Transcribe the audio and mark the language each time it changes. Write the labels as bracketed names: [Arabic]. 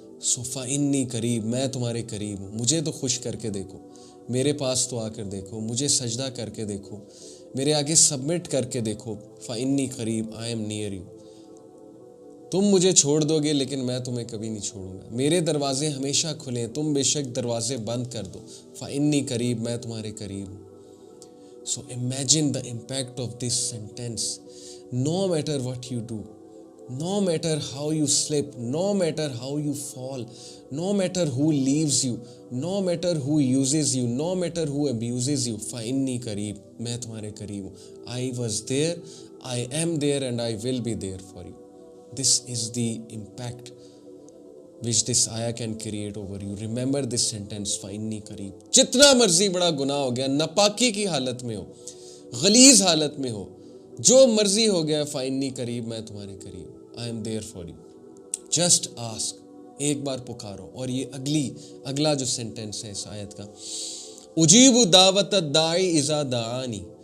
[Urdu] سو [Arabic] فَإِنِّي قریب, [Urdu] میں تمہارے قریب ہوں. مجھے تو خوش کر کے دیکھو, میرے پاس تو آ کر دیکھو, مجھے سجدہ کر کے دیکھو, میرے آگے سبمٹ کر کے دیکھو. [Arabic] فَإِنِّي قریب, [English] I am near you. [Urdu] تم مجھے چھوڑ دو گے لیکن میں تمہیں کبھی نہیں چھوڑوں گا. میرے دروازے ہمیشہ کھلے ہیں, تم بے شک دروازے بند کر دو. [Arabic] فَإِنِّي قریب, [Urdu] میں تمہارے قریب ہوں. [English] So imagine the impact of this sentence. No matter what you do, No matter how you slip, no matter how you fall, no matter who leaves you, no matter who uses you, no matter who abuses you, [Arabic] فَإِنِّي قریب, [Urdu] میں تمہارے قریب ہوں. [English] I was there, I am there and I will be there for you. This is the impact which this ayah can create over you. Remember this sentence, [Arabic] فَإِنِّي قریب. [Urdu] جتنا مرضی بڑا گناہ ہو گیا, ناپاکی کی حالت میں ہو, غلیظ حالت میں ہو, جو مرضی ہو گیا, [Arabic] فَإِنِّي قریب, [Urdu] میں تمہارے قریب ہوں. [English] I am there for you. Just ask. [Urdu] ایک بار پکارو. اور یہ اگلا جو سینٹنس ہے اس آیت کا, [Arabic] اجیب دعوت الداعی اذا دعانی.